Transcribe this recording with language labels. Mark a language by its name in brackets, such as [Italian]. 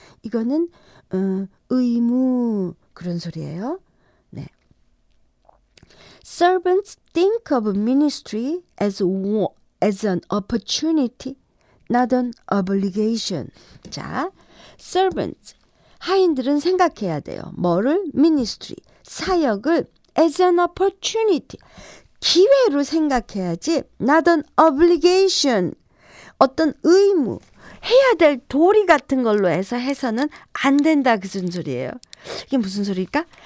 [Korean] 이거는 의무 그런 소리예요. 네. [English] Servants think of ministry as an opportunity, not an obligation. [Korean] 자, servants, 하인들은 생각해야 돼요. 뭐를? ministry, 사역을 [English] as an opportunity, [Korean] 기회로 생각해야지 [English] not an obligation, [Korean] 어떤 의무, 해야 될 도리 같은 걸로 해서는 안 된다, 그런 소리예요. 이게 무슨 소리일까?